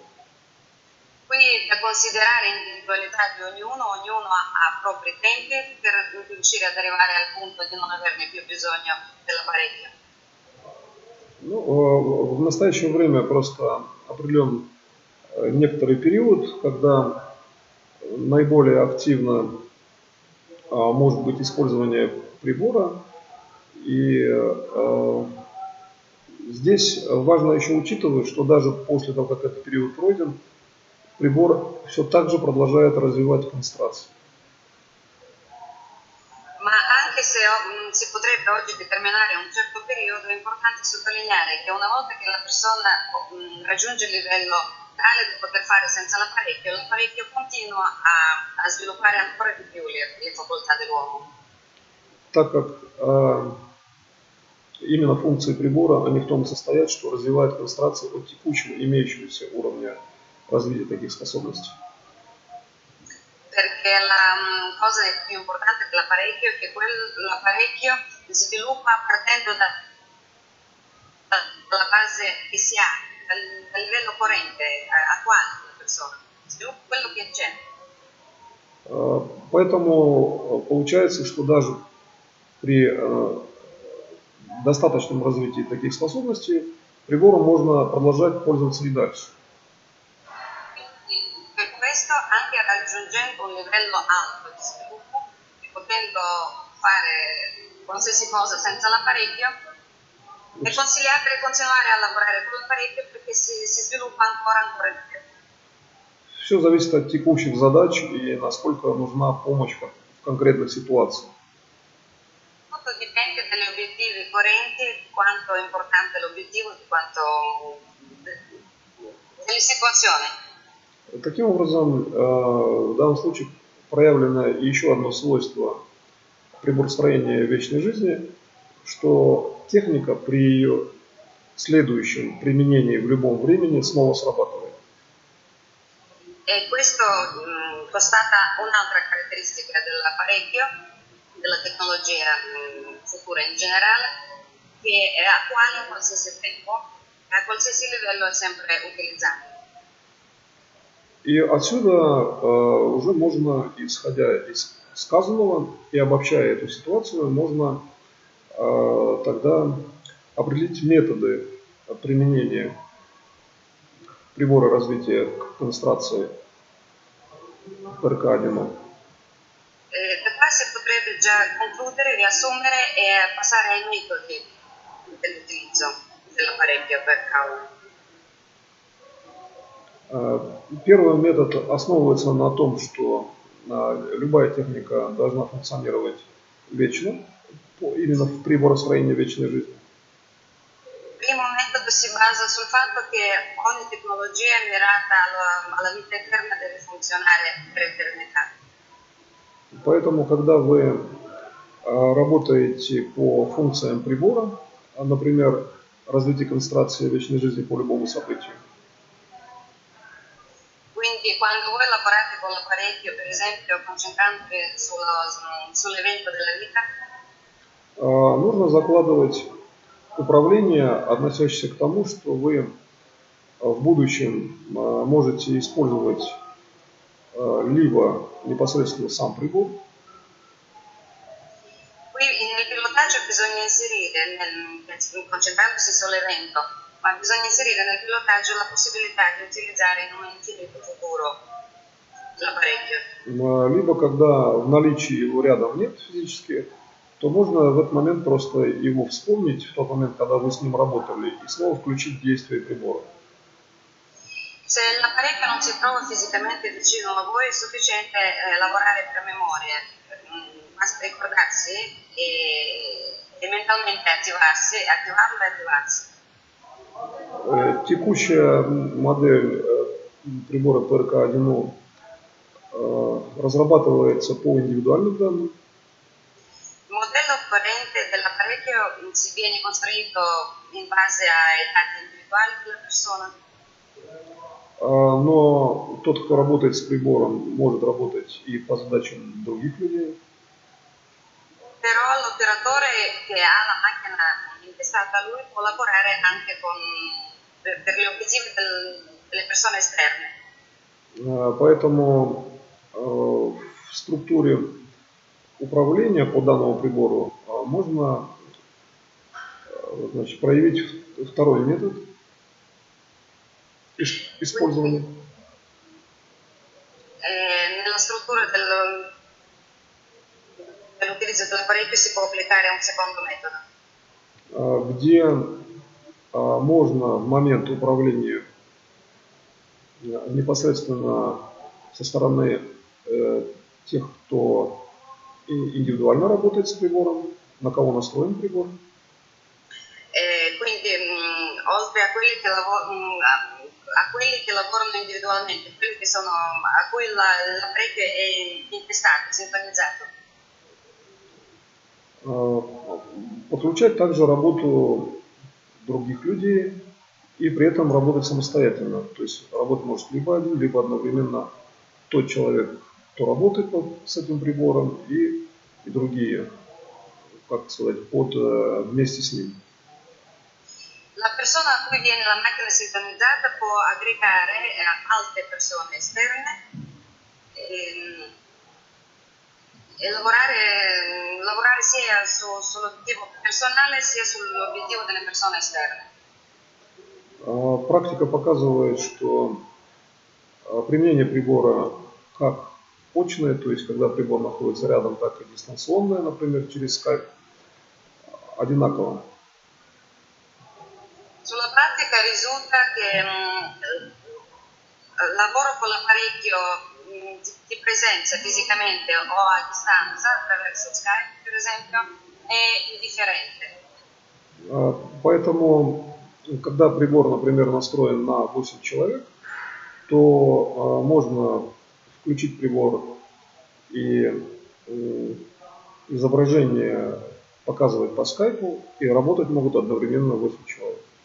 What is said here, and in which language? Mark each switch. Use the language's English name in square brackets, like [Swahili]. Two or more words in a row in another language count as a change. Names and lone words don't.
[Italian] Qui da considerare l'individualità di ognuno ha propri tempi per riuscire ad arrivare al punto di non averne più bisogno dell'apparecchio. [Russian] Ну, в настоящее время просто определен некоторый период, когда наиболее активно может быть использование прибора. И здесь важно еще учитывать, что даже после того, как этот период пройден, прибор все так же продолжает развивать концентрацию. [Italian] Ma anche se si potrebbe oggi determinare un certo periodo, è importante sottolineare che una volta che la persona raggiunge il livello tale da poter fare senza l'apparecchio continua a sviluppare ancora di più le facoltà dell'uomo. [Russian] Так как именно функции прибора, они в том состоят, что развивают концентрацию от текущего имеющегося уровня развития таких способностей. [Italian] Perché la cosa più importante dell'apparecchio è che l'apparecchio sviluppa partendo dalla base che si ha, dal livello corrente attuale della persona, sviluppa quello che c'è. [Russian] Поэтому получается, что даже при достаточном развитии таких способностей прибором можно продолжать пользоваться и дальше. [Italian] Per questo, anche raggiungendo un livello alto di sviluppo e potendo fare qualsiasi cosa senza l'apparecchio, è consigliabile continuare a lavorare con l'apparecchio perché si sviluppa ancora di più. [Russian] Все зависит от текущих задач и насколько нужна помощь в конкретных ситуациях. [Italian] Tutto dipende dagli obiettivi correnti, di quanto è importante l'obiettivo, di quanto delle situazioni. [Russian] Таким образом, в данном случае проявлено еще одно свойство приборостроения вечной жизни, что техника при ее следующем применении в любом времени снова срабатывает. [Italian] E questo constata un'altra caratteristica dell'apparecchio, della tecnologia futura in generale, che è attuale in qualsiasi tempo, a qualsiasi livello è sempre utilizzabile. [Russian] И отсюда уже можно, исходя из сказанного и обобщая эту ситуацию, можно тогда определить методы применения прибора развития концентрации PRK-1. [Italian] Da qua si potrebbe già concludere, riassumere e passare ai metodi dell'utilizzo dell'apparecchio PRK1. [Russian] Первый метод основывается на том, что любая техника должна функционировать вечно, именно в приборостроении вечной жизни. [Italian] Il primo metodo si basa sul fatto che ogni tecnologia è mirata alla vita eterna, deve funzionare per eternità. [Russian] Поэтому, когда вы работаете по функциям прибора, например, развитие концентрации вечной жизни по любому событию, [Italian] Quindi quando voi lavorate con l'apparecchio, per esempio concentrandovi sull'evento della vita, [Russian] нужно закладывать управление, относящееся к тому, что вы в будущем можете использовать либо непосредственно сам прибор. [Italian] Qui nel pilotaggio bisogna inserire, concentrandosi sull'evento, ma bisogna inserire nel pilotaggio la possibilità di utilizzare in un infinito futuro l'apparecchio. [Russian] Либо когда в наличии его рядом нет физически, то можно в этот момент просто его вспомнить, в тот момент, когда вы с ним работали, и снова включить действие прибора. [Italian] Se l'apparecchio non si trova fisicamente vicino a voi, è sufficiente lavorare per memoria, basta ricordarsi e mentalmente attivarlo e attivarsi. [Russian] Текущая модель прибора PRK-1 разрабатывается по индивидуальным данным. [Italian] Il modello corrente dell'apparecchio si viene costruito in base ai dati individuali della persona. [Russian] Но тот, кто работает с прибором, может работать и по задачам других людей. [Italian] Però l'operatore che ha la macchina intestata a lui può lavorare anche per gli obiettivi delle persone esterne. [Russian] Поэтому в структуре управления по данному прибору можно, значит, проявить второй метод использования. [Italian] Nella struttura dell'utilizzo dell'apparecchio si può applicare un secondo metodo. [Russian] Где можно в момент управления непосредственно со стороны тех, кто индивидуально работает с прибором, на кого настроен прибор. [Italian] Quindi oltre a quelli che lavorano individualmente, quelli che sono, a cui l'apparecchio è intestato, sintonizzato. [Russian] Подключать также работу других людей и при этом работать самостоятельно. То есть работать может либо один, либо одновременно тот человек, кто работает с этим прибором, и другие, как сказать, вместе с ним. [Italian] La persona a cui viene la macchina sintonizzata può aggregare altre persone esterne e lavorare sia sull'obiettivo personale sia sull'obiettivo delle persone esterne. [Russian] Практика показывает, что применение прибора как очное, то есть когда прибор находится рядом, так и дистанционное, например, через Skype, одинаково. [Italian] Sulla pratica risulta che lavoro con l'apparecchio di presenza fisicamente o a distanza attraverso Skype, per esempio, è indifferente. [Russian] Поэтому, когда прибор, например, настроен на 8 человек, то можно включить прибор и изображение показывать по скайпу и работать могут одновременно 8 человек.